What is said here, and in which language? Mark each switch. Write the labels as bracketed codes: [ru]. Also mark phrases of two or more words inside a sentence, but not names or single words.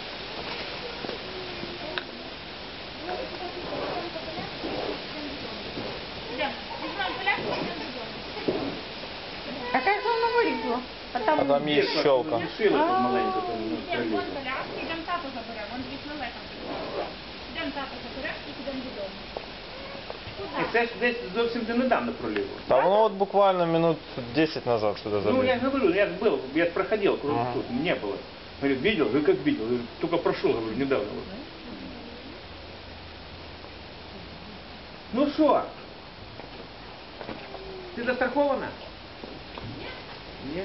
[uk] А як воно вилізло? А А там там є щелка. Шила тут маленька, там пролізе. Ідемо тато заберемо, він пішли летом. Ідемо тато заберемо і підемо додому. І це ж десь зовсім недавно пролізло. Та воно от буквально минут 10 назад сюди Ну, я забіг. [ru] говорю, я же был, я проходил, тут не было. Говорит, видел? Говорю, как видел? Говорю, только прошел, говорю, недавно. Вот. Ну что? Ты застрахована? Нет.